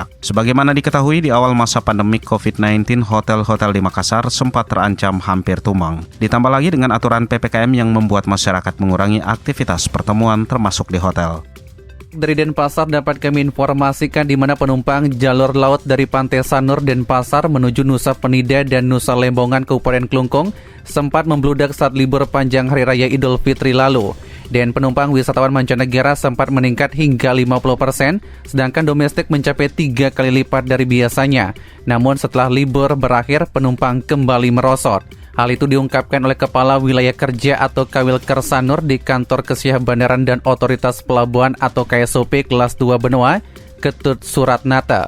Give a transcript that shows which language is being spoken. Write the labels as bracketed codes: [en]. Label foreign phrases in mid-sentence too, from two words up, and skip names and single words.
[id] Sebagaimana diketahui di awal masa pandemik COVID-19, hotel-hotel di Makassar sempat terancam hampir tumbang. Ditambah lagi dengan aturan PPKM yang membuat masyarakat mengurangi aktivitas pertemuan termasuk di hotel. Dari Denpasar dapat kami informasikan di mana penumpang jalur laut dari Pantai Sanur Denpasar menuju Nusa Penida dan Nusa Lembongan Kabupaten Klungkung sempat membludak saat libur panjang Hari Raya Idul Fitri lalu. Dan penumpang wisatawan mancanegara sempat meningkat hingga 50%, sedangkan domestik mencapai 3 kali lipat dari biasanya. Namun setelah libur berakhir, penumpang kembali merosot. Hal itu diungkapkan oleh Kepala Wilayah Kerja atau Kawilker Sanur di Kantor Kesiah Bandaran dan Otoritas Pelabuhan atau KSOP Kelas 2 Benoa, Ketut Suratnata.